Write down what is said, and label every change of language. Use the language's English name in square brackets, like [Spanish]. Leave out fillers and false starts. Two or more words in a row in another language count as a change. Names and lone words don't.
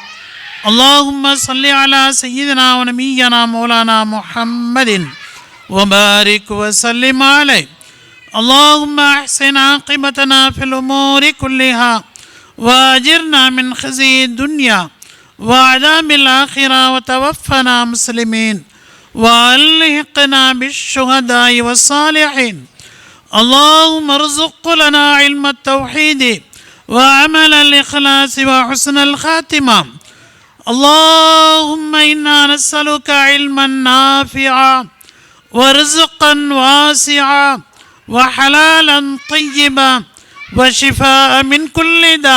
[Arabic] اللهم صل على سيدنا ونبينا مولانا محمد وبارك وسلم عليه. اللهم أحسن عاقبتنا في الأمور كلها وأجرنا من خزي الدنيا وعذاب الآخرة وتوفنا مسلمين وألحقنا بالشهداء والصالحين. اللهم ارزق لنا علم التوحيد وعمل الإخلاص وحسن الخاتمة. اللهم إنا نسألك علما نافعا ورزقا واسعا وحلالا طيبا وشفاء من كل داء.